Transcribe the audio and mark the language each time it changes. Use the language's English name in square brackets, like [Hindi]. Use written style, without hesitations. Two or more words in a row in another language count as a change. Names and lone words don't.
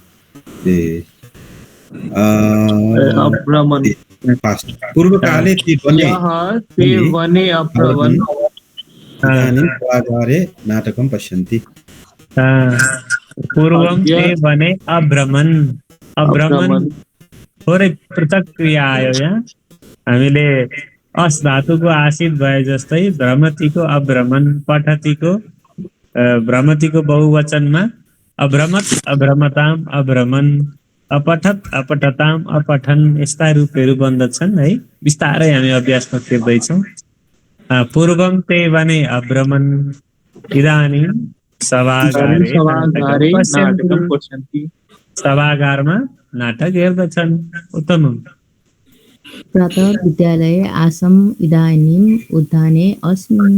[Sanskrit] अभ्रमन् पूर्वकाले ते वने अभ्रमन् इदानीं बाजारे नाटकं पश्यन्ति पूर्वं ते वने अभ्रमन् [Nepali] थोरै पृथक क्रिया आयो यहाँ हामीले अस धातुको आसित भए जस्तै भ्रमतिको अभ्रमण पठतिको भ्रमतिको बहुवचनमा [Sanskrit] अभ्रमत अभ्रमताम अभ्रमण अपठत अपठताम अपठन [Nepali] यस्ता रूपहरू बन्दछन् है बिस्तारै हामी अभ्यासमा फेर्दैछौँ [Sanskrit] पूर्वं ते वने अभ्रमन् इदानीं सभागारे सभागारे नाटकं पश्यन्ति। नाटकं पश्यन्ति। [Nepali] सभागारमा नाटक हेर्दछन्। [Sanskrit] उत्तमम्। प्रातः विद्यालये आसम् इदानीम् उद्याने अस्मि।